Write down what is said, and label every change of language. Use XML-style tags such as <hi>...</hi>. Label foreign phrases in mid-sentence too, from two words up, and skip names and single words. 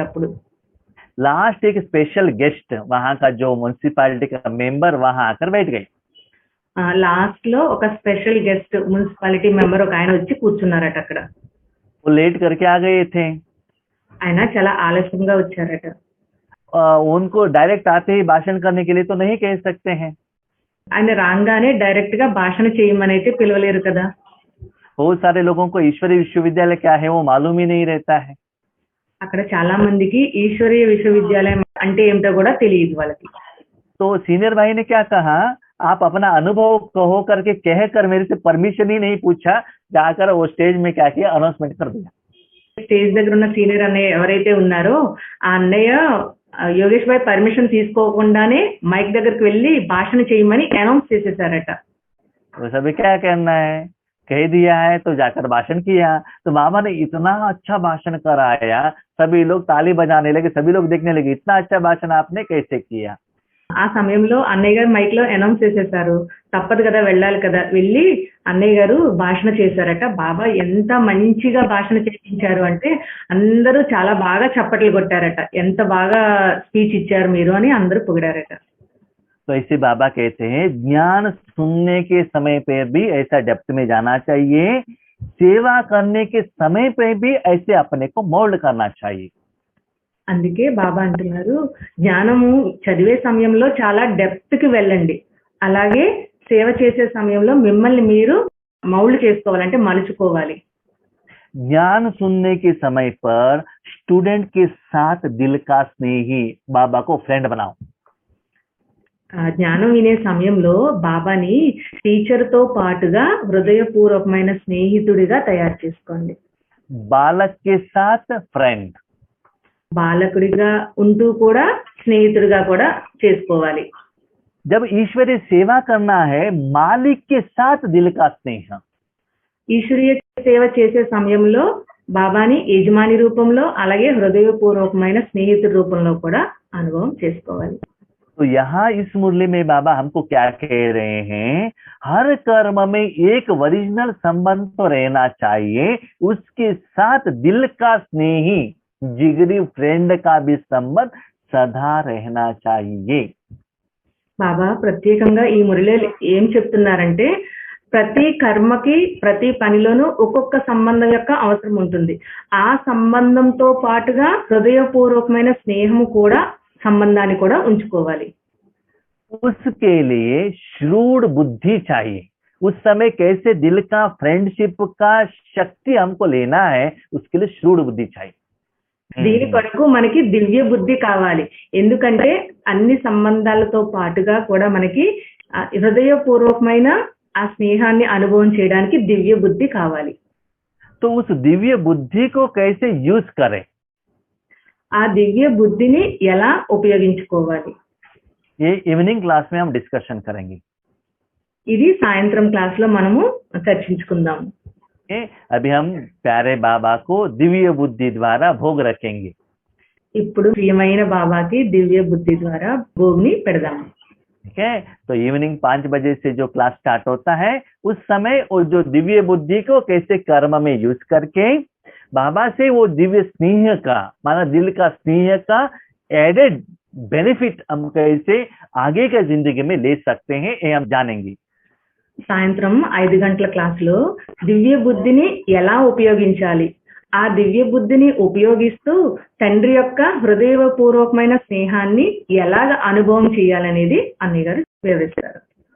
<te>అప్పుడు</te> <hi>लास्ट एक</hi> <en>special guest</en> <hi>वहाँ का जो म्युनिसिपालिटी का मेंबर वहाँ आकर बैठ गए.</hi> <te>లాస్ట్ లో ఒక</te> <en>special guest</en> <te>మున్సిపాలిటీ మెంబర్ ఒక ఆయన వచ్చి కూర్చున్నారట అక్కడ.</te> <hi>वो लेट करके आ गए थे.</hi> <te>ఆయన చాలా ఆలస్యంగా వచ్చారట.</te> <hi>उनको डायरेक्ट आते ही भाषण करने के लिए तो नहीं कह सकते हैं.</hi> <te>ఆయన రాగానే డైరెక్ట్ గా భాషణ చేయమని అయితే పిలవలేరు కదా.</te> <hi>बहुत सारे लोगों को ईश्वरीय विश्वविद्यालय क्या है वो मालूम ही नहीं रहता है.</hi> <te>అక్కడ చాలా మందికి ఈశ్వరీయ విశ్వవిద్యాలయం అంటే ఏమిటో కూడా తెలియదు వాళ్ళకి.</te> <hi>तो सीनियर भाई ने क्या कहा, आप अपना अनुभव कहो करके कहकर मेरे से परमिशन ही नहीं पूछा, जाकर वो स्टेज में क्या किया, अनाउंसमेंट कर दिया.</hi> <te>స్టేజ్ దగ్గర ఉన్న సీనియర్ అన్నయ్య ఎవరైతే ఉన్నారో ఆ అన్నయ్య యోగేష్ భాయ్ పర్మిషన్ తీసుకోకుండానే మైక్ దగ్గరికి వెళ్ళి భాషణ చేయమని అనౌన్స్ చేసేసారట.</te> <hi>तो सभी क्या करना है, कह दिया है तो जाकर भाषण किया. तो बाबा ने इतना अच्छा भाषण कराया, सभी लोग ताली बजाने लगे, सभी लोग देखने लगे, इतना अच्छा भाषण आपने कैसे किया.</hi> <te>ఆ సమయంలో అన్నయ్య గారు మైక్ లో అనౌన్స్ చేసేసారు. తప్పదు కదా వెళ్ళాలి కదా. వెళ్ళి అన్నయ్య గారు భాషణ చేశారట. బాబా ఎంత మంచిగా భాషణ చేయించారు అంటే అందరూ చాలా బాగా చప్పట్లు కొట్టారట. ఎంత బాగా స్పీచ్ ఇచ్చారు మీరు అని అందరూ పొగిడారట.</te> <hi>तो ऐसे बाबा कहते हैं ज्ञान सुनने के समय पे भी ऐसा डेप्थ में जाना चाहिए, सेवा करने के समय पे भी ऐसे अपने को मोल्ड करना चाहिए.</hi> <te>అందుకే బాబా అంటున్నారు జ్ఞానము చదివే సమయంలో చాలా డెప్త్ కి వెళ్ళండి, అలాగే సేవ చేసే సమయంలో మిమ్మల్ని మీరు మౌల్డ్ చేసుకోవాలంటే మలుచుకోవాలి.</te> <hi>ज्ञान सुनने के समय पर स्टूडेंट के साथ दिल का स्नेही बाबा को फ्रेंड बनाओ.</hi> <te>జ్ఞానం వినే సమయంలో బాబాని టీచర్ తో పాటుగా హృదయపూర్వకమైన స్నేహితుడిగా తయారు చేసుకోండి.</te> <hi>बालक के साथ फ्रेंड,</hi> <te>బాలకుడిగా ఉంటూ కూడా స్నేహితుడిగా కూడా చేసుకోవాలి.</te> <hi>जब ईश्वरीय सेवा करना है मालिक के साथ दिल का स्नेह.</hi> <te>ఈశ్వరీయ సేవ చేసే సమయంలో బాబాని యజమాని రూపంలో అలాగే హృదయపూర్వకమైన స్నేహితుడి రూపంలో కూడా అనుభవం చేసుకోవాలి.</te> <hi>तो यहाँ इस मुरली में बाबा हमको क्या कह रहे हैं, हर कर्म में एक ओरिजिनल संबंध तो रहना चाहिए, उसके साथ दिल का स्नेही जिगरी फ्रेंड का भी संबंध सदा रहना चाहिए.</hi> <te>బాబా ప్రత్యేకంగా ఈ మురళిలో ఏం చెప్తున్నారంటే ప్రతి కర్మకి ప్రతి పనిలోనూ ఒక్కొక్క సంబంధం యొక్క అవసరం ఉంటుంది. ఆ సంబంధంతో పాటుగా హృదయపూర్వకమైన స్నేహము కూడా సంబంధాన్ని కూడా ఉంచుకోవాలి.</te> <hi>उसके लिए श्रूड बुद्धि चाहिए. उस समय कैसे दिल का फ्रेंडशिप का शक्ति हमको लेना है, उसके लिए श्रूड बुद्धि चाहिए.</hi> <te>దీని కొరకు మనకి దివ్య బుద్ధి కావాలి. ఎందుకంటే అన్ని సంబంధాలతో పాటుగా కూడా మనకి హృదయపూర్వకమైన ఆ స్నేహాన్ని అనుభవం చేయడానికి దివ్య బుద్ధి కావాలి.</te> <hi>तो उस दिव्य बुद्धि को कैसे यूज करें,</hi> <te>ఆ దివ్య బుద్ధిని ఎలా ఉపయోగించుకోవాలి.</te> <hi>ये</hi> <en>evening class</en> <hi>में हम डिस्कशन करेंगे।</hi> <te>ఇది సాయంత్రం క్లాస్ లో మనము చర్చించుకుందాం।</te> <hi>ओके, अभी हम प्यारे बाबा को दिव्य बुद्धि द्वारा भोग रखेंगे।</hi> <te>ఇప్పుడు ప్రియమైన బాబాకి దివ్య బుద్ధి ద్వారా భోగిని పెడదాం।</te> <hi>ठीक है, तो इवनिंग 5 बजे से जो क्लास स्टार्ट होता है उस समय वो जो दिव्य बुद्धि को कैसे कर्म में यूज करके बाबा से वो दिव्य स्नेह का, माना दिल का स्नेह का</hi> <en>added benefit</en> <hi>हम कैसे आगे का जिंदगी में ले सकते हैं, ये हम जानेंगे।</hi> <te>సాయంత్రం 5 గంటల క్లాస్ లో దివ్య బుద్ధిని ఎలా ఉపయోగించాలి, ఆ దివ్య బుద్ధిని ఉపయోగిస్తూ తండ్రి యొక్క హృదయపూర్వకమైన స్నేహాన్ని ఎలాగ అనుభవం చేయాలనేది అన్నయ్య గారు వివరిస్తారు।</te>